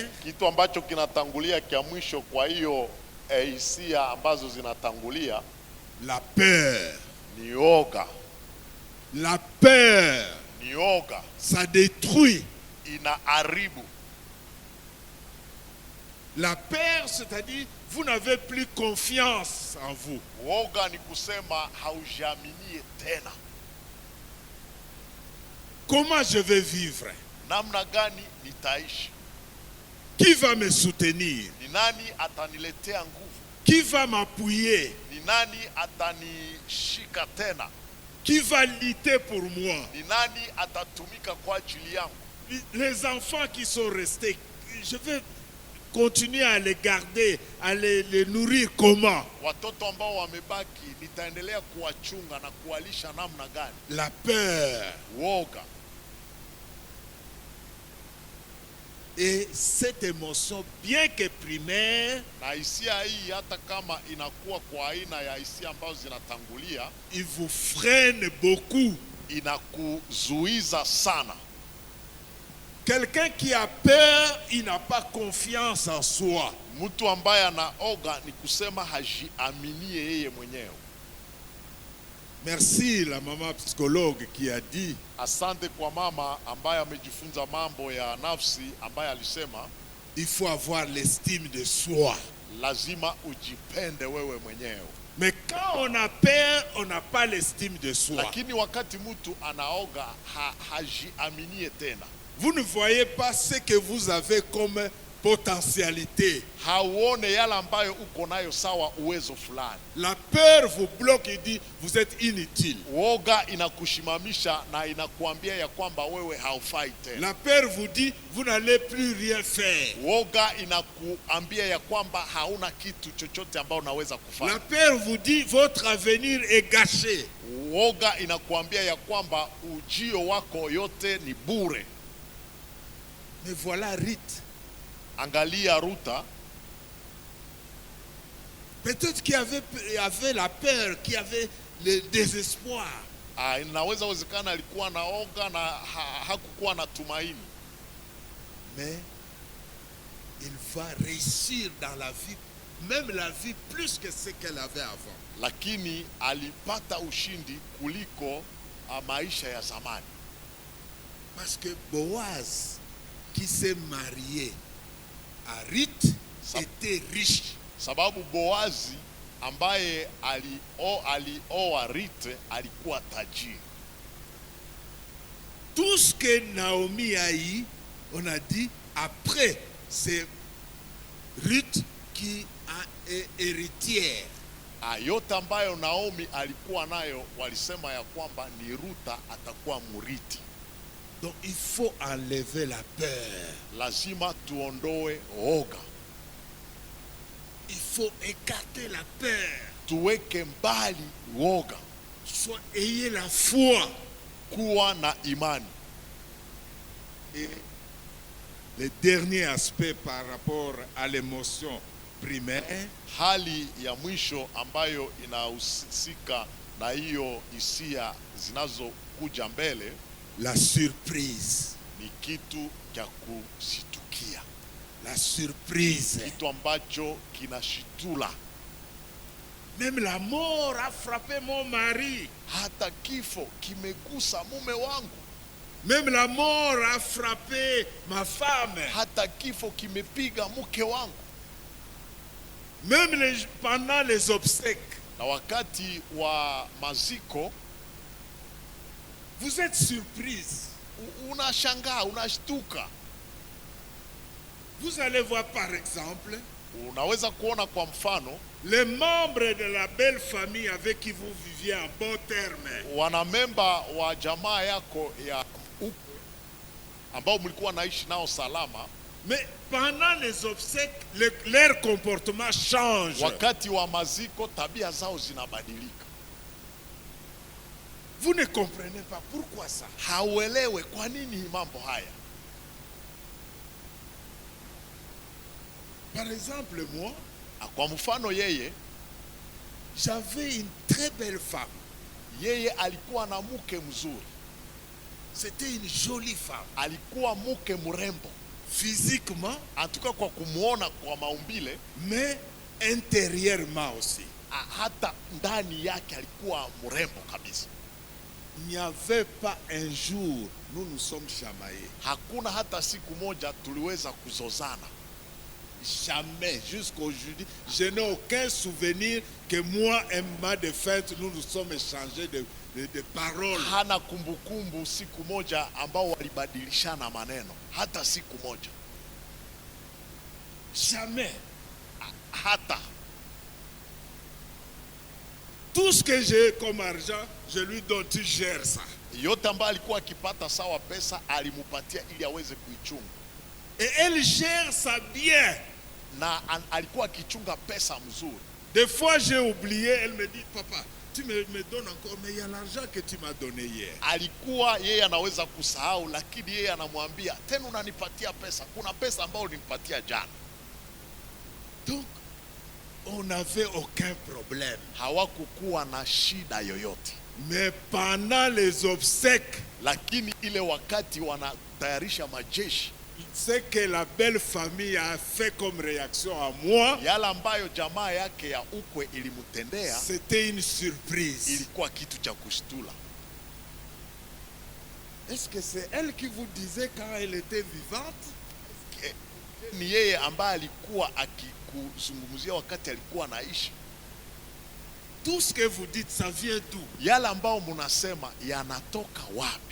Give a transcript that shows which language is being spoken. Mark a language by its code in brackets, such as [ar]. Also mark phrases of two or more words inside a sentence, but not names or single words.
[sw] kitu ambacho kinatangulia kia mwisho kwa hiyo hisia ambazo zinatangulia, [fr] la peur. [sw] Ni oga. [fr] La peur, [sw] ni oga. [fr] Ça détruit. [sw] Inaharibu. [fr] La peur, c'est-à-dire vous n'avez plus confiance en vous. [sw] Woga ni kusema haujaminie tena. [fr] Comment je vais vivre? [sw] Namna gani nitaishi? [fr] Qui va me soutenir? [sw] Ni nani ataniletea nguvu? [fr] Qui va m'appuyer? [sw] Ni nani atanishika tena? [fr] Qui va lutter pour moi? [sw] Ni nani atatumika kwa ajili yangu? [fr] Les enfants qui sont restés, je vais continuer à les garder, à les nourrir comment? [sw] Watoto ambao wamebaki nitaendelea kuwachunga na kuwalisha namna gani? [fr] La peur. [sw] Woga. [fr] Et cette émotion, bien que primaire, [sw] na hisia hii hata kama inakuwa kwa aina ya hisia ambazo zinatangulia, [fr] il vous freine beaucoup. [sw] Inakuzuiza sana. [fr] Quelqu'un qui a peur, il n'a pas confiance en soi. [sw] Mtu ambaye anaoga ni kusema hajiaminie yeye mwenyewe. [fr] Merci la maman psychologue qui a dit. [sw] Asante kwa mama ambaye amejifunza mambo ya nafsi ambaye alisema [fr] il faut avoir l'estime de soi. [sw] Lazima ujipende wewe mwenyewe. [fr] Mais quand on a peur, on n'a pas l'estime de soi. [sw] Lakini wakati mtu anaoga hajiaminie tena. [fr] Vous ne voyez pas ce que vous avez comme potentialité. [sw] hauone yale ambayo uko nayo sawa uwezo fulani. [fr] La peur vous bloque et dit vous êtes inutile. [sw] Woga inakushimamisha na inakuambia ya kwamba wewe haufai tena. [fr] La peur vous dit vous n'allez plus rien faire. [sw] Woga inakuambia ya kwamba hauna kitu chochote ambao unaweza [fr] La [sw] kufanya. [fr] peur vous dit votre avenir est gâché. [sw] Woga inakuambia ya kwamba ujio wako yote ni bure. [fr] Mais voilà Ruth. [sw] Angalia Ruta, [fr] Peut-être qu'il avait la peur, qu'il avait le désespoir. [sw] inaweza wezekana alikuwa na oga na hakukuwa na tumaini. [fr] Mais il va réussir dans la vie, même la vie plus que ce qu'elle avait avant. [sw] Lakini alipata ushindi kuliko maisha ya zamani. [fr] Parce que Boaz, qui s'est marié à Ruth, était riche. [sw] Sababu Boazi ambaye alioa Rite alikuwa tajiri. [fr] Tout ce que Naomi a eu, on a dit, après, c'est Ruth qui est héritière. [sw] Yote ambayo Naomi alikuwa nayo walisema ya kwamba ni Ruta atakuwa muriti. [fr] Donc il faut enlever la peur. [sw] Lazima tuondoe oga. [fr] Il faut écarter la peur. [sw] Tuweke mbali woga. [fr] Ayez la foi. [sw] Kuwa na imani. [fr] Et le dernier aspect par rapport à l'émotion primaire, [sw] hali ya mwisho ambayo inahusika na hiyo hisia zinazokuja mbele, [fr] la surprise. [sw] Ni kitu cha kusitukia. [fr] La surprise. [sw] Kitu ambacho kinashitula. [fr] Même la mort a frappé mon mari. [sw] Hata kifo kimegusa mume wangu. [fr] Même la mort a frappé ma femme. [sw] Hata kifo kimepiga mke wangu. [fr] Même pendant les obsèques. [sw] Na wakati wa maziko, [fr] vous êtes surprise. [sw] Unashangaa, unashtuka. [fr] Vous allez voir par exemple, [sw] unaweza kuona kwa mfano, [fr] les membres de la belle famille avec qui vous viviez en bon terme. [sw] Wanamemba wa jamaa yako ya ukwe ambao mlikuwa naishi nao salama. [fr] Mais pendant les obsèques, leur comportement change. [sw] Wakati wa maziko tabia zao zinabadilika. [fr] Vous ne comprenez pas pourquoi ça. [sw] Hauelewe kwa nini mambo haya. [fr] Par exemple, moi, [sw] kwa mfano yeye, [fr] j'avais une très belle femme. [sw] Yeye alikuwa na mke mzuri. [fr] C'était une jolie femme. [sw] Alikuwa mke mrembo. [fr] Physiquement, en tout cas [sw] kwa kumuona kwa maumbile, [fr] mais intérieurement aussi. [sw] Hata ndani yake alikuwa mrembo kabisa. [fr] Il n'y avait pas un jour nous nous sommes chamaillés. [sw] Hakuna hata siku moja tuliweza kuzozana. [fr] Jamais, jusqu'aujourd'hui, je n'ai aucun souvenir que moi et ma défunte nous nous sommes échangés de paroles. [sw] Hana kumbukumbu siku moja ambao walibadilishana maneno, hata siku moja. [fr] Jamais. [sw] Hata. [fr] Tout ce que j'ai comme argent, je lui donne, tu gères ça. [sw] Yote ambayo alikuwa akipata sawa pesa alimupatia ili aweze kuichunga. [fr] Et elle gère ça bien. [sw] Na alikuwa akichunga pesa mzuri. [fr] Des fois j'ai oublié, elle me dit papa, tu me donnes encore, mais il y a l'argent que tu m'as donné hier. [sw] Alikuwa yeye anaweza kusahau, lakini yeye anamwambia tena unanipatia pesa. Kuna pesa ambayo ulinipatia jana. [fr] Donc on n'avait aucun problème. [sw] Hawakukuwa na shida yoyote. [fr] Mais pendant les obsèques, [sw] lakini ile wakati wanatayarisha majeshi, [fr] ce que la belle famille a fait comme réaction à moi, [sw] yale ambayo jamaa yake ya ukwe ilimutendea, [fr] c'était une surprise. [sw] Ilikuwa kitu cha kushtua. [fr] Est-ce que c'est elle qui vous disait quand elle était vivante? [sw] Ni yeye ambaye alikuwa akikuzungumzia wakati alikuwa anaishi? [fr] Tout ce que vous dites, ça vient d'où? [sw] Yale ambao mnasema yanatoka wapi?